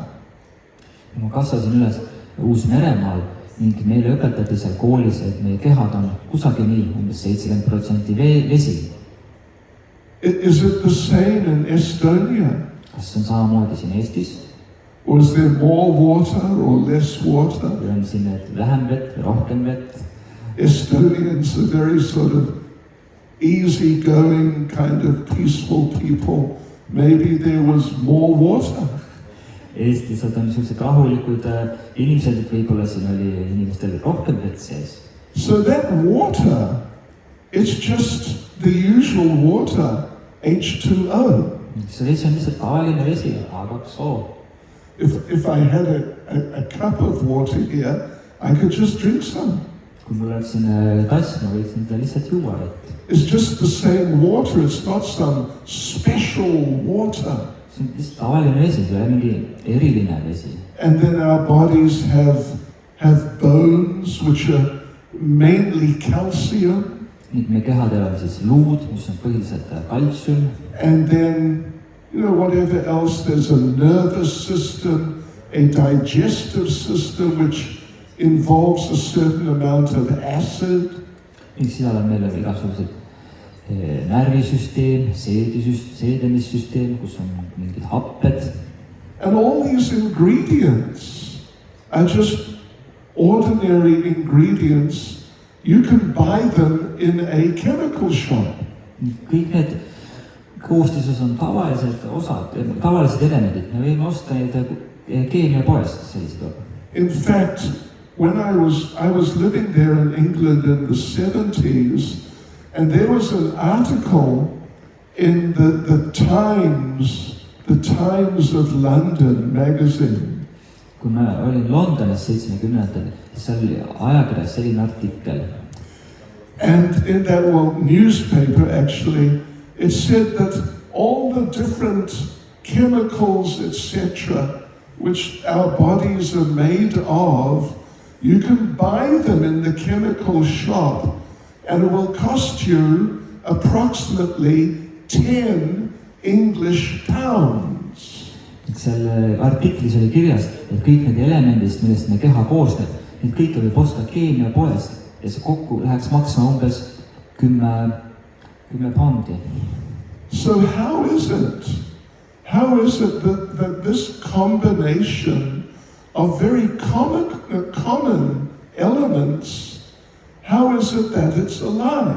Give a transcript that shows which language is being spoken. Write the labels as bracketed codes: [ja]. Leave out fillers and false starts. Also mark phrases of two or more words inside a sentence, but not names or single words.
[et] Ma kasvasin üles Uus-Meremaal ning meile õpetati seal koolis, et meie kehad on kusagil nii umbes 70% vesi. [en] Is it the same in Estonia? [et] Kas on samamoodi siin Eestis? [en] Or is there more water or less water? [et] Või on siin vähem vett või rohkem vett? [en] Estonians are very sort of easygoing, kind of peaceful people. Maybe there was more water. [et] Eestis on sellised rahulikud inimesed, et võib-olla siin oli inimestel rohkem vett sees. [en] So that water, it's just the usual water, H2O. [et] See vesi on lihtsalt tavaline vesi, H2O. [en] If I had a cup of water here, I could just drink some. [et] Kui mul oleks siin tass, ma võiksin seda lihtsalt juua. [en] It's just the same water, it's not some special water. [et] See on lihtsalt tavaline vesi, see ei ole mingi eriline vesi. [en] And then our bodies have bones which are mainly calcium. [et] Nüüd me kehadel on siis luud, mis on põhiliselt kaltsium. [en] And then, you know, whatever else, there's a nervous system, a digestive system which involves a certain amount of acid. [et] Ning seal on meil igasugused närvisüsteem, seedemissüsteem, kus on mingid happed. [en] And all these ingredients are just ordinary ingredients. You can buy them in a chemical shop. [et] Kõik need koostises on tavalised osad, tavalised elemendid. Me võime osta neid keemiapoest sellised. [en] In fact, when I was living there in England in the 70s, and there was an article in the Times of London magazine. [et] Kui ma olin Londonis 70-ndatel, siis seal oli ajakirjas selline artikkel. [en] And in that newspaper actually, it said that all the different chemicals, etc., which our bodies are made of, you can buy them in the chemical shop, and it will cost you approximately 10 English pounds. [et] Seal artiklis oli kirjas, et kõik need elemendist, millest me keha koosneb, need kõike võib osta keemiapoest ja see kokku läheks maksma umbes 10 poundi. [en] So how is it that this combination of very common elements, how is it that it's alive?